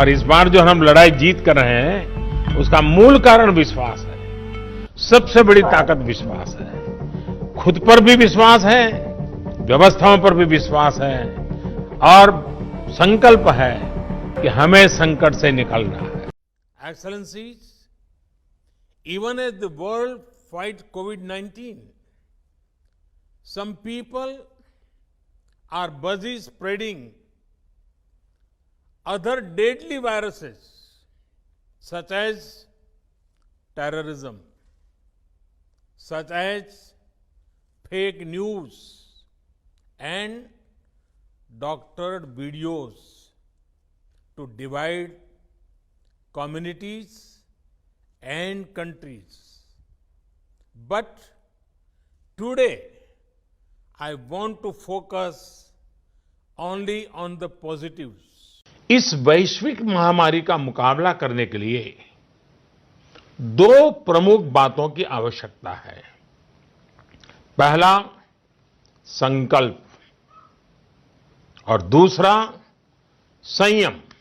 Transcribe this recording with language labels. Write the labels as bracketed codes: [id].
[hi] और इस बार जो हम लड़ाई जीत कर रहे हैं उसका मूल कारण विश्वास है। सबसे बड़ी ताकत विश्वास है। खुद पर भी विश्वास है, व्यवस्थाओं पर भी विश्वास है और संकल्प है कि हमें संकट से निकलना है। [en] Excellencies, even as the world fights COVID-19, some people are busy spreading other deadly viruses such as terrorism, such as fake news and doctored videos to divide communities and countries. But today I want to focus only on the positives. [hi] इस वैश्विक महामारी का मुकाबला करने के लिए दो प्रमुख बातों की आवश्यकता है। पहला, संकल्प और दूसरा, संयम।